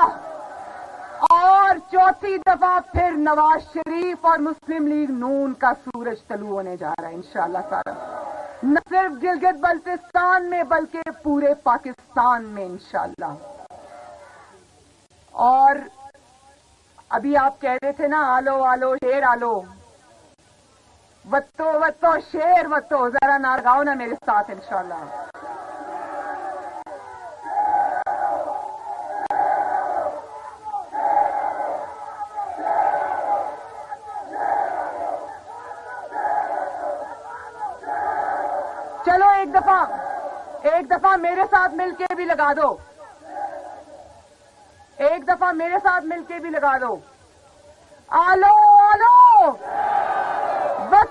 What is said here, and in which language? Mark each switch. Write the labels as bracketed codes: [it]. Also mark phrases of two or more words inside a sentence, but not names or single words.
[ur] اور چوتھی دفعہ پھر نواز شریف اور مسلم لیگ نون کا سورج طلوع ہونے جا رہا ہے انشاءاللہ تعالی، نہ صرف گلگت بلتستان میں بلکہ پورے پاکستان میں انشاءاللہ۔ اور ابھی آپ کہہ رہے تھے نا آلو آلو شیر آلو، وتو وتو شیر وتو، ذرا نعرہ گاؤ نا میرے ساتھ انشاءاللہ۔ چلو ایک دفعہ میرے ساتھ مل کے بھی لگا دو، ایک دفعہ میرے ساتھ مل کے بھی لگا دو، آلو آلو